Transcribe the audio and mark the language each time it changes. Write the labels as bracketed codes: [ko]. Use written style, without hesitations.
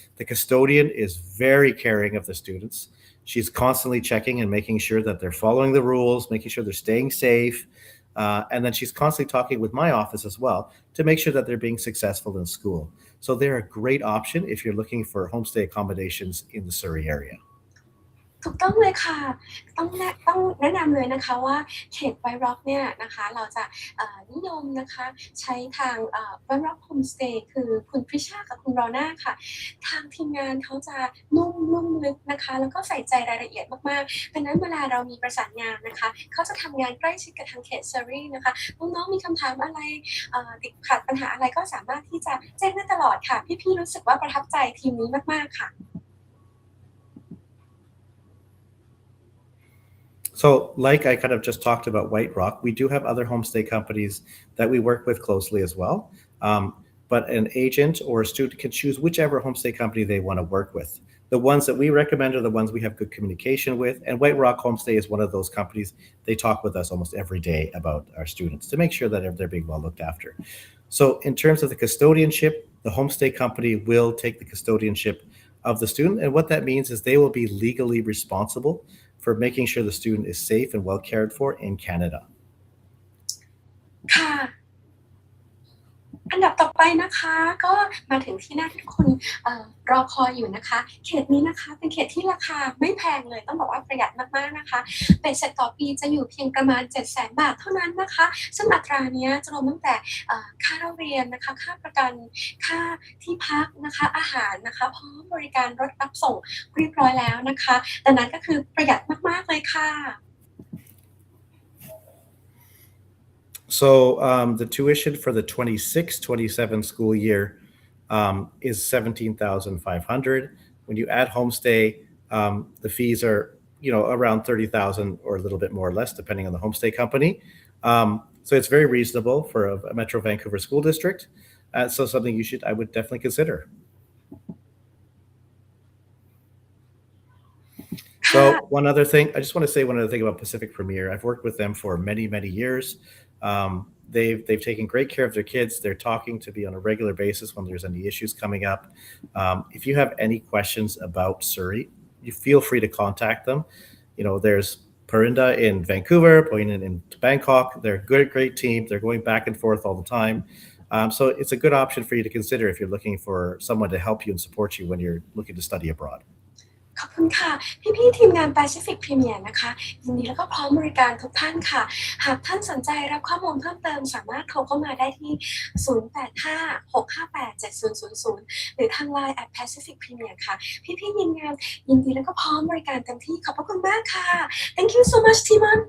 [en] The custodian is very caring of the students. She's constantly checking and making sure that they're following the rules, making sure they're staying safe. And then she's constantly talking with my office as well to make sure that they're being successful in school. So they're a great option if you're looking for homestay accommodations in the Surrey area. [th] ถูกต้องเลยค่ะต้องแนะนำเลยนะคะว่าเขตไวท์ร็อกเนี่ยนะคะเราจะนิยมนะคะใช้ทางไวท์ร็อกโฮมสเตย์คือคุณพริชากับคุณรอน่าค่ะทางทีมงานเขาจะนุ่มลึกนะคะแล้วก็ใส่ใจรายละเอียดมากๆดังนั้นเวลาเรามีประสานงานนะคะเขาจะทำงานใกล้ชิดกับทางเขตเซอรี่นะคะน้องๆมีคำถามอะไรติดขัดปัญหาอะไรก็สามารถที่จะแจ้งได้ตลอดค่ะพี่ๆรู้สึกว่าประทับใจทีมนี้มากๆค่ะ [en] So, like I kind of just talked about White Rock, we do have other homestay companies that we work with closely as well. But an agent or a student can choose whichever homestay company they want to work with. The ones that we recommend are the ones we have good communication with. And White Rock Homestay is one of those companies. They talk with us almost every day about our students to make sure that they're being well looked after. So, in terms of the custodianship, the homestay company will take the custodianship of the student. And what that means is they will be legally responsible for making sure the student is safe and well cared for in Canada. [th] ค่ะอันดับต่อไปนะคะก็มาถึงที่หน้าที่ทุกคนรอคอยอยู่นะคะเขตนี้นะคะเป็นเขตที่ราคาไม่แพงเลยต้องบอกว่าประหยัดมากๆนะคะเบ็ดเสร็จต่อปีจะอยู่เพียงประมาณ 700,000 บาทเท่านั้นนะคะซึ่งอัตราเนี้ยจะรวมตั้งแต่ค่าเล่าเรียนนะคะค่าประกันค่าที่พักนะคะอาหารนะคะพร้อมบริการรถรับส่งเรียบร้อยแล้วนะคะดังนั้นก็คือประหยัดมากๆเลยค่ะ [en] So the tuition for the 26-27 school year is $17,500. When you add homestay, the fees are around $30,000 or a little bit more or less, depending on the homestay company. So it's very reasonable for a Metro Vancouver school district. So something I would definitely consider. So one other thing, I just want to say one other thing about Pacific Premier. I've worked with them for many, many years. They've taken great care of their kids. They're talking to me on a regular basis when there's any issues coming up. If you have any questions about Surrey, you feel free to contact them. There's Parinda in Vancouver, Poinan in Bangkok. They're a great team. They're going back and forth all the time. So it's a good option for you to consider if you're looking for someone to help you and support you when you're looking to study abroad. [th] ขอบคุณค่ะพี่ๆทีมงาน Pacific Premier นะคะยินดีแล้วก็พร้อมบริการทุกท่านค่ะหากท่านสนใจรับข้อมูลเพิ่มเติมสามารถโทรเข้ามาได้ที่ 0856587000 หรือทาง LINE @Pacific Premier ค่ะพี่ๆยินดีแล้วก็พร้อมบริการเต็มที่ขอบพระคุณมากค่ะ [en] Thank you so much Timon Have a good night [th] ขอบคุณค่ะ